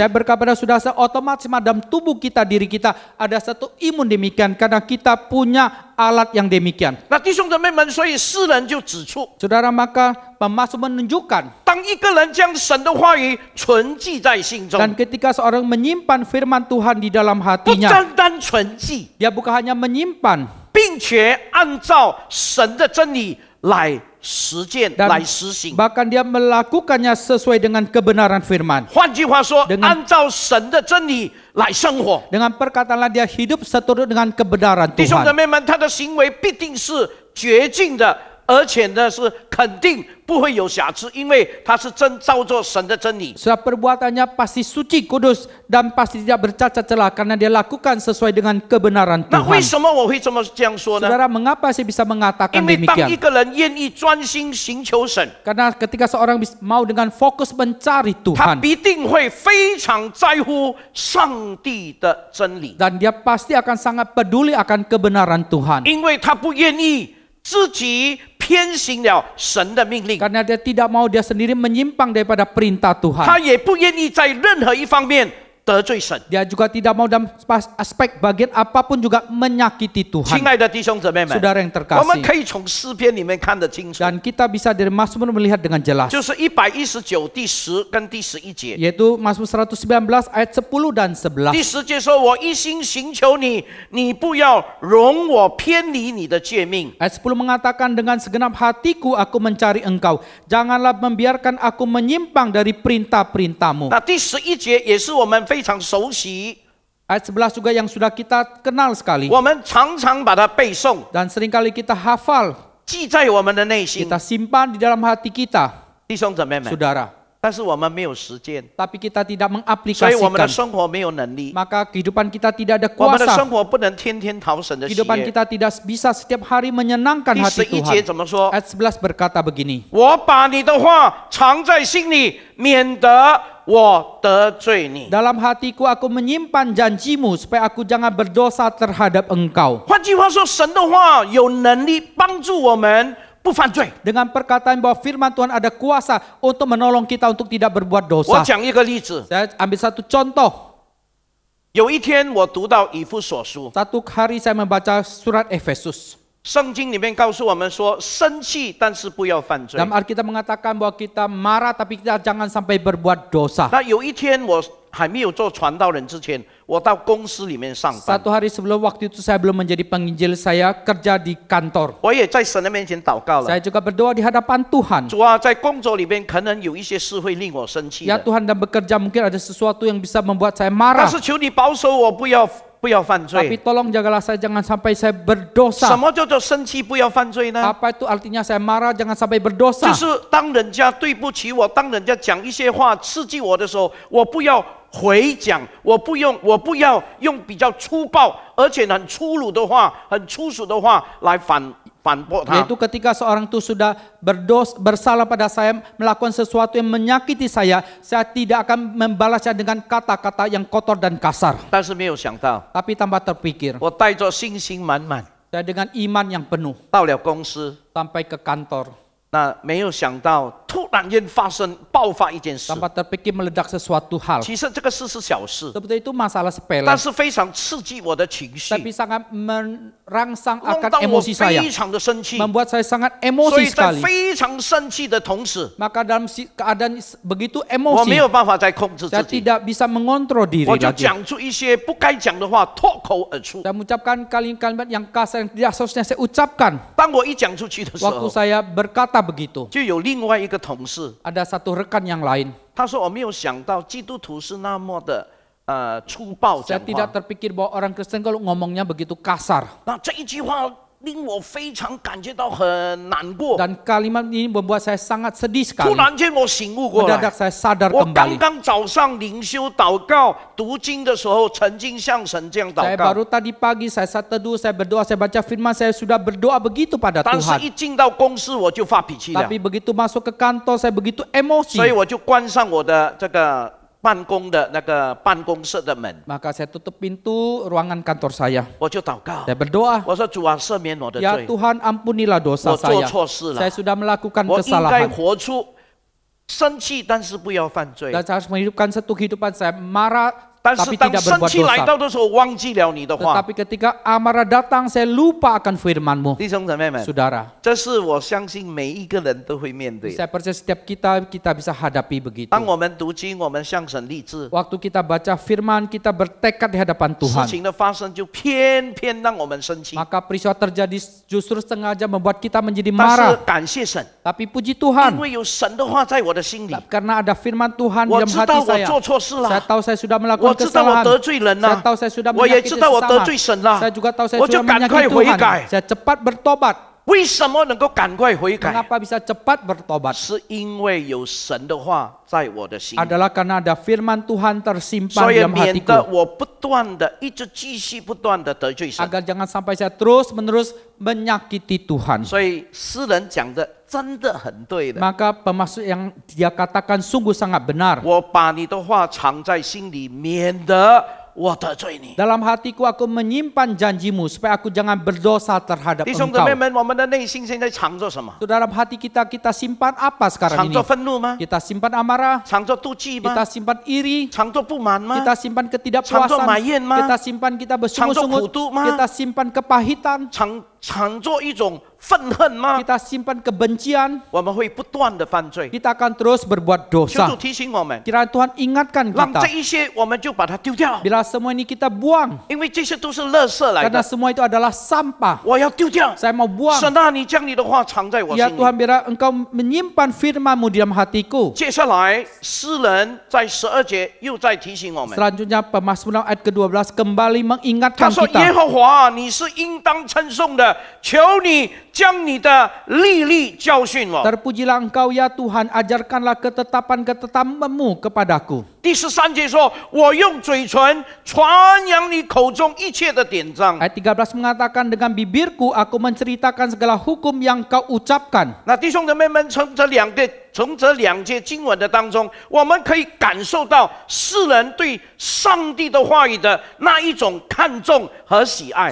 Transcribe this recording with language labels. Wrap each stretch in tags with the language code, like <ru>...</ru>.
<id>Saya berkata pada saudara, otomatis dalam tubuh kita, diri kita ada satu imun demikian karena kita punya alat yang demikian.</id> <zh>那弟兄姊妹们，所以诗人就指出，</zh> <id>Saudara, maka pemasuk menunjukkan</id> <zh>当一个人将神的话语存记在心中，</zh> <id>dan ketika seorang menyimpan firman Tuhan di dalam</id> <zh>不</zh> <id>hatinya,</id> <zh>单单存记，</zh> <id>dia bukan hanya menyimpan</id> <zh>并且按照神的真理来实践、</zh> <id>dan</id> <zh>来实行。</zh> <id>bahkan dia melakukannya sesuai dengan kebenaran firman.</id> <zh>换句话说，</zh> <id>dengan</id> <zh>按照神的真理来生活。</zh> <id>Dengan perkataan lain, dia hidup seturut dengan kebenaran</id> <zh>弟兄姊</zh> <id>Tuhan.</id> <zh>妹们，他的行为必定是洁净的，而且呢是肯定不会有瑕疵，因为他是真照着神的真理。</zh> <id>Sebab perbuatannya pasti suci, kudus, dan pasti tidak bercacat celah karena dia lakukan sesuai dengan kebenaran</id> <zh>那为</zh> <id>Tuhan.</id> <zh>什么我会这样说呢？</zh> <id>Saudara, mengapa saya bisa mengatakan</id> <zh>因为当一</zh> <id>demikian?</id> <zh>个人愿意专心寻求神，</zh> <id>Karena ketika seorang mau dengan fokus mencari</id> <zh>他</zh> <id>Tuhan,</id> <zh>必定会非常在乎上帝的真理，</zh> <id>dan dia pasti akan sangat peduli akan kebenaran Tuhan.</id> <zh>因为他不愿意自己偏行了神的命令，</zh> <id>Karena dia tidak mau dia sendiri menyimpang daripada perintah</id> <zh>他</zh> <id>Tuhan.</id> <zh>也不愿意在任何一方面得罪神。</zh> <id>Dia juga tidak mau dalam aspek bagian apapun juga menyakiti</id> <zh>亲</zh> <id>Tuhan.</id> <zh>爱的弟兄姊妹们，</zh> <id>Saudara yang</id> <zh>我们</zh> <id>terkasih.</id> <zh>可以从诗篇里面看得清楚，</zh> <id>Dan kita bisa dari Mazmur melihat dengan jelas.</id> <zh>就是119第10跟第11节。</zh> <id>Yaitu Mazmur 119 ayat 10 dan 11.</id> <zh>第10节说：“我一心寻求你，你不要容我偏离你的诫命。</zh> <id>Ayat 10 mengatakan, dengan segenap hatiku aku mencari engkau. Janganlah membiarkan aku menyimpang dari perintah-perintahmu.</id> <zh>那第11节也是我们非常熟悉，</zh> <id>Ayat 11 juga yang sudah kita kenal sekali.</id> <zh>我们常常把它背诵，</zh> <id>Dan seringkali kita hafal,</id> <zh>记在我们的内心。</zh> <id>kita simpan di dalam hati kita,</id> <zh>弟兄姊妹们，</zh> <id>saudara.</id> <zh>但是我们没有实践，</zh> <id>Tapi kita tidak</id> <zh>所以我们的</zh> <id>mengaplikasikan.</id> <zh>生活没有能力，</zh> <id>Maka kehidupan kita tidak ada</id> <zh>我们的生</zh> <id>kuasa.</id> <zh>活不能天天讨神的喜</zh> <id>Kehidupan</id> <zh>悦。</zh> <id>kita tidak bisa setiap hari menyenangkan</id> <zh>第</zh> <id>hati</id> <zh>11节</zh> <id>Tuhan.</id> <zh>怎么说？</zh> <id>Ayat 11 berkata begini.</id> <zh>我把你的话藏在心里，免得我得罪你。</zh> <id>Dalam hatiku aku menyimpan janjimu supaya aku jangan berdosa terhadap engkau.</id> <zh>换句话说，神的话有能力帮助我们不犯罪。</zh> <id>Dengan perkataan bahwa firman Tuhan ada kuasa untuk menolong kita untuk tidak berbuat</id> <zh>我</zh> <id>dosa.</id> <zh>讲一个例子，</zh> <id>Saya ambil satu contoh.</id> <zh>有一天我读到以弗所书，</zh> <id>Satu hari saya membaca surat Efesus.</id> <zh>圣经里面告诉我们说，生气但是不要犯罪。</zh> <id>Dalam Alkitab mengatakan bahwa kita marah tapi kita jangan sampai berbuat dosa.</id> <zh>那有一天我还没有做传道人之前，我到公司里面上班，</zh> <id>Satu hari sebelum waktu itu saya belum menjadi penginjil, saya kerja di kantor.</id> <zh>我也在神的面前祷告了。</zh> <id>Saya juga berdoa di hadapan Tuhan.</id> <zh>主啊，在工作里面可能有一些事会令我生气</zh> <id>Ya</id> <zh>的，</zh> <id>Tuhan, dan bekerja mungkin ada sesuatu yang bisa membuat saya</id> <zh>但</zh> <id>marah.</id> <zh>是求你保守我，不要犯</zh> <id>Tapi</id> <zh>罪。</zh> <id>tolong jagalah saya jangan sampai saya</id> <zh>什</zh> <id>berdosa.</id> <zh>么叫做生气不要犯罪呢？</zh> <id>Apa itu artinya saya marah jangan sampai berdosa?</id> <zh>就是当人家对不起我，当人家讲一些话刺激我的时候，我不要回讲，我不要用比较粗暴而且很粗鲁的话、很粗俗的话来反驳他。</zh> <id>Yaitu ketika seorang itu sudah bersalah pada saya, melakukan sesuatu yang menyakiti saya tidak akan membalasnya dengan kata-kata yang kotor dan kasar.</id> <zh>但是没有想到，</zh> <id>Tapi tanpa terpikir,</id> <zh>我带着信心满满</zh> <id>saya dengan iman yang penuh</id> <zh>到了公司，</zh> <id>sampai ke kantor.</id> <zh>那没有想到突然间爆发一件事。</zh> <id>Tanpa terpikir meledak sesuatu hal.</id> <zh>其实这个事是小事，</zh> <id>Sebetulnya itu masalah sepele,</id> <zh>但是非常刺激我的情绪，</zh> <id>tapi sangat merangsang</id> <zh>弄</zh> <id>akan</id> <zh>到我</zh> <id>emosi saya,</id> <zh>非常的生气。</zh> <id>membuat saya sangat</id> <zh>所</zh> <id>emosi</id> <zh>以在</zh> <id>sekali.</id> <zh>非常生气的同时，</zh> <id>Maka dalam keadaan begitu</id> <zh>我没</zh> <id>emosi,</id> <zh>有办法再控制自</zh> <id>saya</id> <zh>己，</zh> <id>tidak bisa mengontrol diri</id> <zh>我就</zh> <id>lagi.</id> <zh>讲出一些不该讲的话，脱口而出。</zh> <id>Saya mengucapkan kalimat-kalimat yang kasar yang tidak seharusnya saya ucapkan.</id> <zh>当我一讲出去的时</zh> <id>Waktu</id> <zh>候，</zh> <id>saya berkata begitu,</id> <zh>就有另外一个同事，</zh> <id>ada satu rekan yang lain.</id> <zh>他说我没有想到基督徒是那么的粗暴</zh> <id>Saya</id> <zh>讲</zh> <id>tidak</id> <zh>话。</zh> <id>terpikir bahwa orang Kristen kalau ngomongnya begitu kasar.</id> <zh>那这一句话令我非常感觉到很难过。</zh> <id>Dan kalimat ini membuat saya sangat sedih</id> <zh>突</zh> <id>sekali.</id> <zh>然间我醒悟过来</zh> <id>Mendadak，saya sadar</id> <zh>我刚</zh> <id>kembali.</id> <zh>刚早上灵修祷告读经的时候，曾经向神这样</zh> <id>Saya</id> <zh>祷告，</zh> <id>baru tadi pagi, saya saat teduh, saya berdoa, saya baca firman, saya sudah berdoa begitu pada</id> <zh>但是</zh> <id>Tuhan.</id> <zh>一进到公司我就发脾气了，</zh> <id>Tapi begitu masuk ke kantor, saya begitu emosi.</id> <zh>所以我就关上我的这个办公的那个办公室的门，</zh> <id>Maka saya tutup pintu ruangan kantor saya.</id> <zh>我就祷告，</zh> <id>Saya berdoa,</id> <zh>我说主啊，赦免我的</zh> <id>ya</id> <zh>罪，</zh> <id>Tuhan ampunilah dosa</id> <zh>我做</zh> <id>saya.</id> <zh>错事了</zh> <id>Saya，sudah melakukan</id> <zh>我应该</zh> <id>kesalahan.</id> <zh>活出生气，但是不要犯罪。</zh> <id>Dan saya harus menghidupkan satu kehidupan saya marah</id> <zh>但是当</zh> <id>tidak</id> <zh>生</zh> <id>berbuat</id> <zh>气来</zh> <id>dosa.</id> <zh>到的时候，忘记了你的话，</zh> <id>Tetapi ketika amarah datang, saya lupa akan firman-Mu.</id> <zh>弟兄姊妹们，</zh> <id>Saudara,</id> <zh>这是我相信每一个人都会面对的。</zh> <id>saya percaya setiap kita bisa hadapi begitu.</id> <zh>当我们读经，我们向神立志，</zh> <id>Waktu kita baca firman, kita bertekad di hadapan</id> <zh>事</zh> <id>Tuhan.</id> <zh>情的发生就偏偏让我们生气。</zh> <id>Maka peristiwa terjadi justru sengaja membuat kita menjadi</id> <zh>但是</zh> <id>marah.</id> <zh>感谢神，</zh> <id>Tapi puji</id> <zh>因</zh> <id>Tuhan,</id> <zh>为有神的话在我的心里，</zh> <id>karena ada firman Tuhan di</id> <zh>我</zh> <id>dalam</id> <zh>知</zh> <id>hati</id> <zh>道我</zh> <id>saya.</id> <zh>做错事</zh> <id>Saya</id> <zh>了，</zh> <id>tahu saya sudah</id> <zh>我</zh> <id>melakukan</id> <zh>知道我</zh> <id>kesalahan.</id> <zh>得罪人</zh> <id>Saya</id> <zh>了，</zh> <id>tahu saya sudah</id> <zh>我也</zh> <id>menyakiti</id> <zh>知道我得</zh> <id>sesama.</id> <zh>罪神了</zh> <id>Saya，juga tahu saya</id> <zh>我就</zh> <id>sudah</id> <zh>赶快</zh> <id>menyakiti</id> <zh>悔</zh> <id>Tuhan.</id> <zh>改。</zh> <id>Saya cepat bertobat.</id> <zh>为什么能够赶快悔改？</zh> <id>Mengapa bisa cepat bertobat?</id> <zh>是因为有神的话在我的心里，</zh> <id>Adalah karena ada firman Tuhan tersimpan</id> <zh>所</zh> <id>di</id> <zh>以</zh> <id>dalam</id> <zh>免得</zh> <id>hatiku.</id> <zh>我不断的一直继续不断的得罪神。</zh> <id>Agar jangan sampai saya terus menerus menyakiti Tuhan.</id> <zh>所以诗人讲的真的很对的。</zh> <id>Maka pemaksud yang dia katakan sungguh sangat benar.</id> <zh>我把你的话藏在心里，免得我得罪你。</zh> <id>Dalam hatiku aku menyimpan janjimu supaya aku jangan berdosa terhadap</id> <zh>弟兄姊</zh> <id>engkau.</id> <zh>妹们，我们的内心现在藏着什么？</zh> <id>Itu dalam hati kita simpan apa sekarang</id> <zh>藏</zh> <id>ini?</id> <zh>着愤怒吗？</zh> <id>Kita simpan amarah,</id> <zh>藏着妒忌</zh> <id>kita</id> <zh>吗？</zh> <id>simpan iri,</id> <zh>藏着不满吗？</zh> <id>kita simpan</id> <zh>藏着</zh> <id>ketidakpuasan,</id> <zh>埋怨吗？</zh> <id>kita simpan kita</id> <zh>藏着苦毒吗？</zh> <id>kita simpan kepahitan,</id> <zh>藏着一种愤恨吗？</zh> <id>kita simpan kebencian,</id> <zh>我们会不断的犯罪。</zh> <id>kita akan terus berbuat</id> <zh>求主</zh> <id>dosa.</id> <zh>提醒我们，</zh> <id>Kiranya Tuhan ingatkan</id> <zh>让</zh> <id>kita,</id> <zh>这一些我们就把它丢掉，</zh> <id>bila semua ini kita buang,</id> <zh>因为这些都是垃圾来</zh> <id>karena</id> <zh>的，</zh> <id>semua itu adalah sampah.</id> <zh>我要丢掉。</zh> <id>Saya mau buang.</id> <zh>神啊，你将你的话藏在我</zh> <id>Ya</id> <zh>心里。</zh> <id>Tuhan, biar engkau menyimpan firman-Mu di dalam hatiku.</id> <zh>接下来，诗人在12节又在提醒我们，</zh> <id>Selanjutnya Pemazmuran ayat ke-12 kembali</id> <zh>他</zh> <id>mengingatkan</id> <zh>说：“耶</zh> <id>kita.</id> <zh>和华，你是应当称颂的，求你将你的律例教训我。”</zh> <id>Terpujilah engkau ya Tuhan, ajarkanlah ketetapan-ketetapan-Mu kepadaku.</id> <zh>第13节说：“我用嘴唇传扬你口中一切的典章。</zh> <id>Ayat 13 mengatakan, dengan bibirku aku menceritakan segala hukum yang kau ucapkan. ”</id> <zh>那弟兄姊妹们，从这两节经文的当中，我们可以感受到世人对上帝的话语的那一种看重和喜爱。</zh>